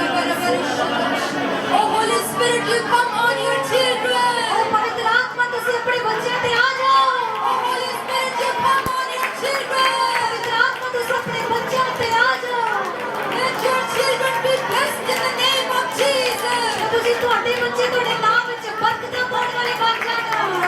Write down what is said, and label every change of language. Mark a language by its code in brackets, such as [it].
[en] Oh Holy Spirit, you come on your children. [pa] Oh पवित्र आत्मा तुसी अपने बच्चों पे आ जाओ। [en] Oh Holy Spirit, you come on your children. [pa] पवित्र आत्मा तुसी अपने बच्चों पे आ जाओ। [en] Let your children be blessed in the name of Jesus. [pa] तुसी ਤੁਹਾਡੇ ਬੱਚੇ ਤੁਹਾਡੇ ਨਾਮ ਵਿੱਚ ਬਰਕਤਾਂ ਪਾਉਣ ਵਾਲੇ ਬਣ ਜਾਣਾ।